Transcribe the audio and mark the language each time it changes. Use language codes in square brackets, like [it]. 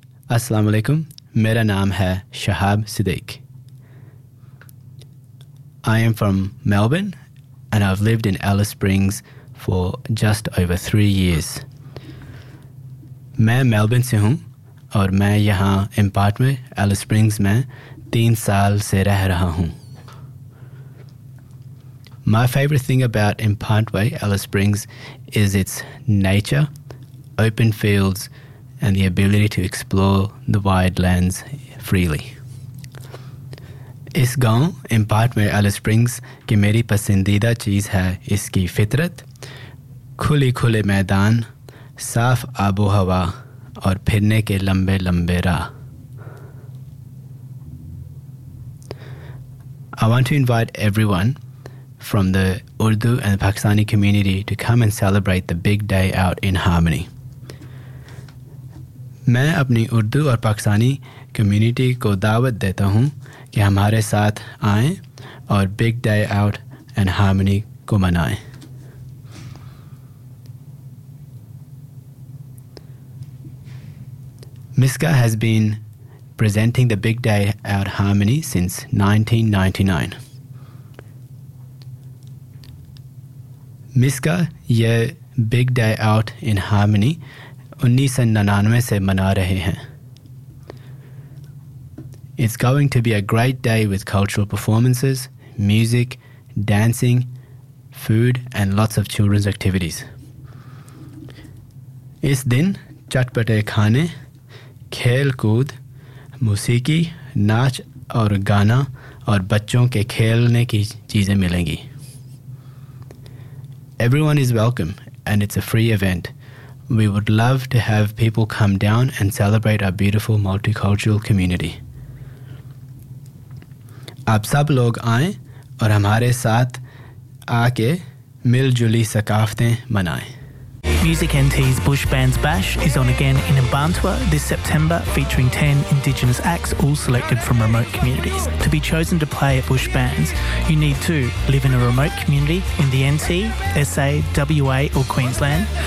[ur] السلام علیکم، میرا نام ہے Shahab Siddiq۔ [en] I am from Melbourne and I've lived in Alice Springs for just over 3 years. [ur] میں Melbourne سے ہوں اور میں یہاں impart میں Alice Springs میں 3 سال سے رہ رہا ہوں۔ [en] My favourite thing about Impantway, Alice Springs, is its nature, open fields, and the ability to explore the wide lands freely. [ur] اس گاؤں، Impantway، Alice Springs، کی میری پسندیدہ چیز ہے اس کی فطرت، کھلی کھلی میدان، صاف آب و ہوا، اور پھرنے کے لمبے لمبے راہ۔ [en] I want to invite everyone from the Urdu and Pakistani community to come and celebrate the big day out in harmony. [ur] میں اپنی اردو اور پاکستانی community کو دعوت دیتا ہوں کہ ہمارے ساتھ آئے اور big day out and harmony کو منائے۔ [en] Miska has been presenting the big day out harmony since 1999. [ur] Miska، یہ big day out in harmony، 1999 سے منا رہے ہیں۔ [en] It's going to be a great day with cultural performances, music, dancing, food, and lots of children's activities. [ur] اس دن چٹپٹے کھانے، کھیل کود، موسیقی، ناچ اور گانا اور بچوں کے کھیلنے کی چیزیں ملیں گی۔ [en] Everyone is welcome, and it's a free event. We would love to have people come down and celebrate our beautiful multicultural community. [ur] آپ سب لوگ آئے اور ہمارے ساتھ آ کے مل جلی ثقافتیں منائے۔ [en] Music NT's Bush Bands Bash is on again in Mbantwa this September, featuring 10 Indigenous acts, all selected from remote communities. To be chosen to play at Bush Bands, you need to live in a remote community in the NT, SA, WA or Queensland.